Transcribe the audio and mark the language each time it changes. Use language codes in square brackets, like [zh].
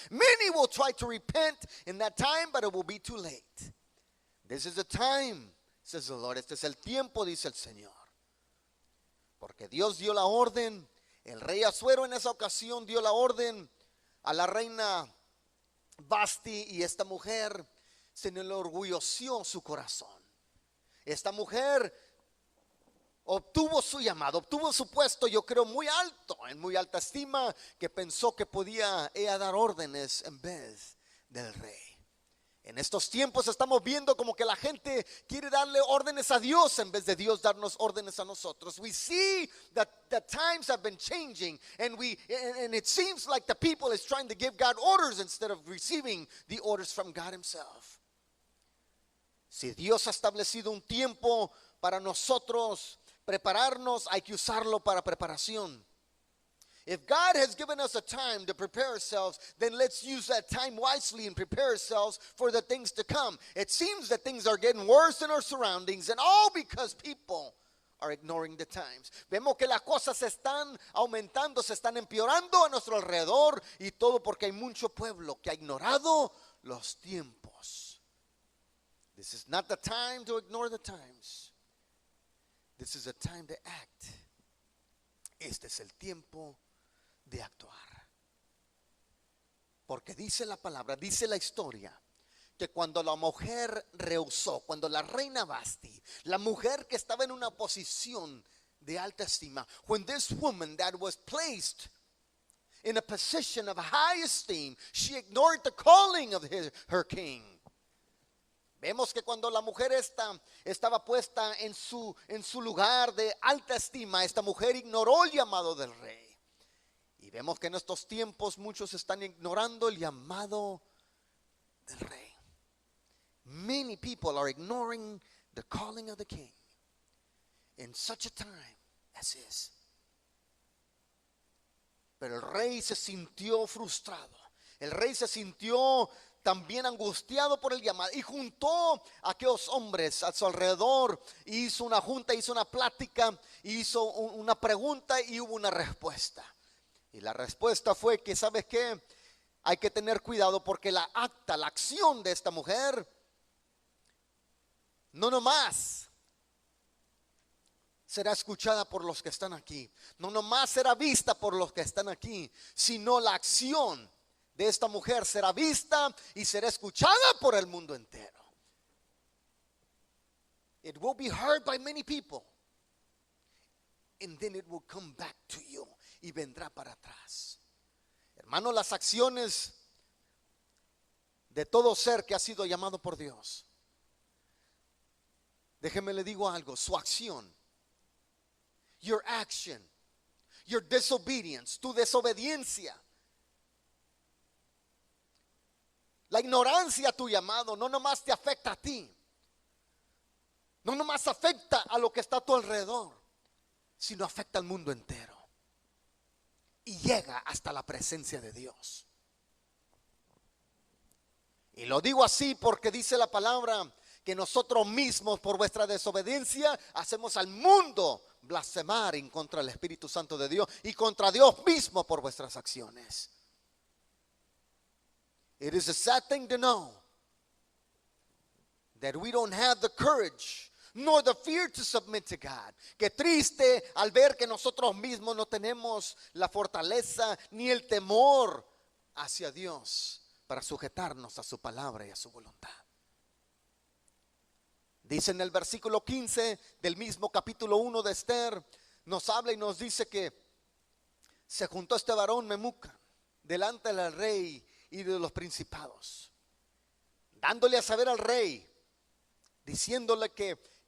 [en] Many will try to repent in that time, but it will be too late. This is the time, says the Lord. [es] Este es el tiempo, dice el Señor. Porque Dios dio la orden, el rey Asuero en esa ocasión dio la orden a la reina Vasti, y esta mujer se le enorgulleció su corazón. Esta mujer obtuvo su llamado, obtuvo su puesto, yo creo muy alto, en muy alta estima, que pensó que podía ella dar órdenes en vez del rey. En estos tiempos estamos viendo como que la gente quiere darle órdenes a Dios en vez de Dios darnos órdenes a nosotros. [en] We see that the times have been changing, and it seems like the people is trying to give God orders instead of receiving the orders from God himself. [es] Si Dios ha establecido un tiempo para nosotros prepararnos, hay que usarlo para preparación. [en] If God has given us a time to prepare ourselves, then let's use that time wisely and prepare ourselves for the things to come. It seems that things are getting worse in our surroundings, and all because people are ignoring the times. [es] Vemos que las cosas se están aumentando, se están empeorando a nuestro alrededor, y todo porque hay mucho pueblo que ha ignorado los tiempos. [en] This is not the time to ignore the times. This is a time to act. [es] Este es el tiempo de actuar. Porque dice la palabra, dice la historia, que cuando la mujer rehusó, cuando la reina Vasti, la mujer que estaba en una posición de alta estima, [en] when this woman that was placed in a position of high esteem, [es] she ignored the calling of her king. Vemos que cuando la mujer estaba puesta en su lugar de alta estima, esta mujer ignoró el llamado del rey. Y vemos que en estos tiempos muchos están ignorando el llamado del rey. [en] Many people are ignoring the calling of the king in such a time as this. [es] Pero el rey se sintió frustrado. El rey se sintió también angustiado por el llamado, y juntó a aquellos hombres a su alrededor, hizo una junta, hizo una plática, hizo una pregunta y hubo una respuesta. Y la respuesta fue que, ¿sabes qué? Hay que tener cuidado, porque la acción de esta mujer no nomás será escuchada por los que están aquí, no nomás será vista por los que están aquí, sino la acción de esta mujer será vista y será escuchada por el mundo entero. [en] It will be heard by many people, and then it will come back to you, [es] y vendrá para atrás. Hermano, las acciones de todo ser que ha sido llamado por Dios, déjeme le digo algo, su acción, [en] your action, your disobedience, [es] tu desobediencia, la ignorancia a tu llamado, no nomás te afecta a ti, no nomás afecta a lo que está a tu alrededor, sino afecta al mundo entero y llega hasta la presencia de Dios. Y lo digo así porque dice la palabra que nosotros mismos, por vuestra desobediencia, hacemos al mundo blasfemar en contra del Espíritu Santo de Dios y contra Dios mismo por vuestras acciones. [en] It is a sad thing to know that we don't have the courage nor the fear to submit to God. [es] Qué triste al ver que nosotros mismos no tenemos la fortaleza ni el temor hacia Dios para sujetarnos a su palabra y a su voluntad. Dice en el versículo 15 del mismo capítulo 1 de Esther, nos habla y nos dice que se juntó este varón Memucan delante del rey y de los principados, dándole a saber al rey, diciéndole que